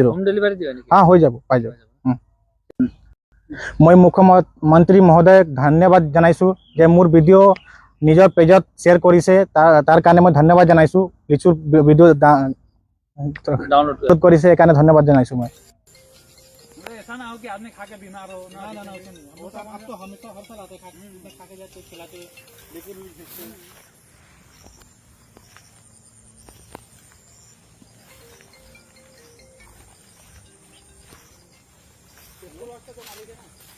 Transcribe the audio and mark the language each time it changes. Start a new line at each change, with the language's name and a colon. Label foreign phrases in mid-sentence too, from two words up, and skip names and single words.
Assamese: হোম ডেলিভাৰী দিয়ে নেকি? হৈ যাব, পাই যাব। মই মুখ্যমন্ত্ৰী মহোদয়ক ধন্যবাদ জানাইছোঁ যে মোৰ ভিডিঅ' নিজৰ পেজত শ্বেয়াৰ কৰিছে, তাৰ কাৰণে মই ধন্যবাদ জানাইছোঁ। লিচুৰ ভিডিঅ' ডাউনলোড কৰিছে, সেইকাৰণে ধন্যবাদ জানাইছোঁ মই।
Hindi: ऐसा ना हो कि आदमी खा के बीमार हो। ना ना ना, आप तो हमेशा हर साल आते खा के जाते खिलाते, लेकिन तो मालिक है ना।